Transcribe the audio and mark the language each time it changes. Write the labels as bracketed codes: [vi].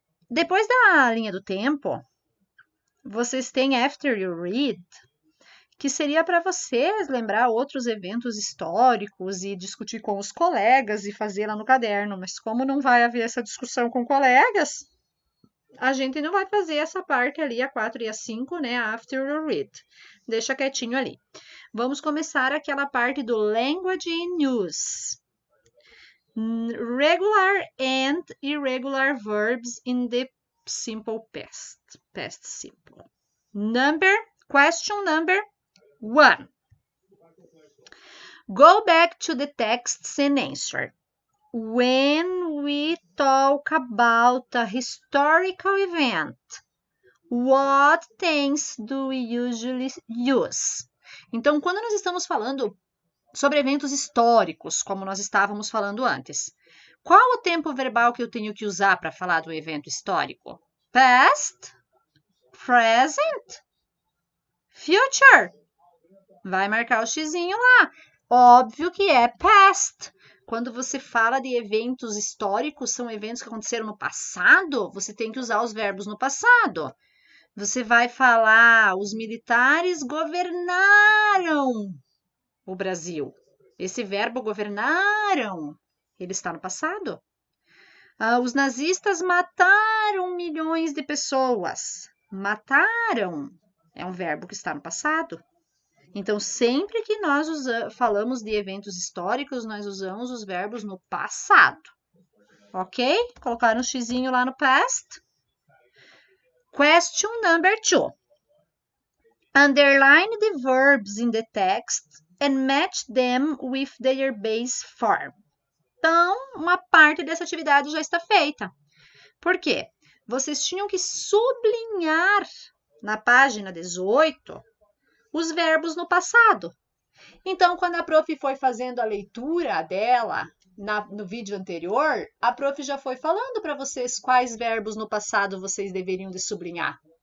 [pt] Depois da linha do tempo, vocês têm after you read, que seria para vocês lembrar outros eventos históricos e discutir com os colegas e fazer lá no caderno. Mas como não vai haver essa discussão com colegas, a gente não vai fazer essa parte ali, a 4 e a 5, né? [en] After you read. [pt] Deixa quietinho ali. Vamos começar aquela parte do language in use. [en] Regular and irregular verbs in the simple past. Past simple. Question number 1. Go back to the texts and answer. When we talk about a historical event, what tense do we usually use? [pt] Então, quando nós estamos falando sobre eventos históricos, como nós estávamos falando antes, qual o tempo verbal que eu tenho que usar para falar do evento histórico? [en] Past, present, future. [pt] Vai marcar o xizinho lá. Óbvio que é past. Quando você fala de eventos históricos, são eventos que aconteceram no passado, você tem que usar os verbos no passado. Você vai falar, os militares governaram o Brasil. Esse verbo governaram, ele está no passado. Os nazistas mataram milhões de pessoas. Mataram é um verbo que está no passado. Então, sempre que nós falamos de eventos históricos, nós usamos os verbos no passado. Ok? Colocaram um xizinho lá no past. [en] Question number 2. Underline the verbs in the text and match them with their base form. [pt] Então, uma parte dessa atividade já está feita. Por quê? Vocês tinham que sublinhar na página 18 os verbos no passado. Então, quando a prof foi fazendo a leitura dela no vídeo anterior, a prof já foi falando para vocês quais verbos no passado vocês deveriam de sublinhar.